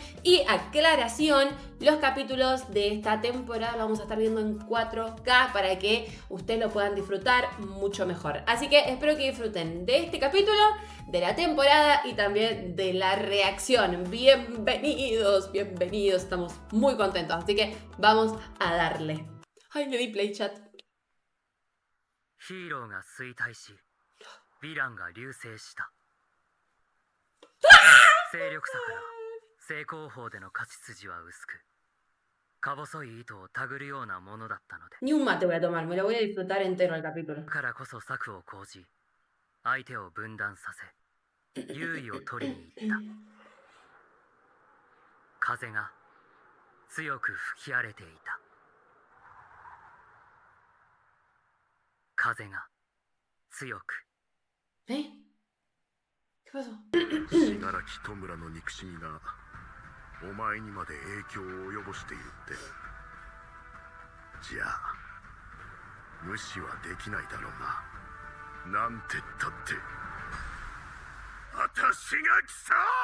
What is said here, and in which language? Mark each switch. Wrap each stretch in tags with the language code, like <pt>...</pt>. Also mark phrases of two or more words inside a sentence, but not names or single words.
<es>Y aclaración, los capítulos de esta temporada los vamos a estar viendo en 4K para que ustedes lo puedan disfrutar mucho mejor. Así que espero que disfruten de este capítulo, de la temporada y también de la reacción. Bienvenidos, estamos muy contentos, así que vamos a darle. Ay, le di play, chat.</es> <ja>ヒーローが衰退し、ヴィランが流星した。勢力差から正攻法での勝ち筋は薄く、か細い糸を手繰るようなものだったので。</ja> <es>Ni un mate voy a tomar, me lo voy a disfrutar entero el capítulo.</es> <ja>だからこそ策を講じ、相手を分断させ、優位を取りに行った。風が強く吹き荒れていた。風が強く。</ja> <es>¿Eh? ¿Qué pasó?</es> <ja>信楽戸村の憎しみがお前にまで影響を及ぼしているって。じゃあ無視はできないだろうな。なんてったって私が来た。</ja>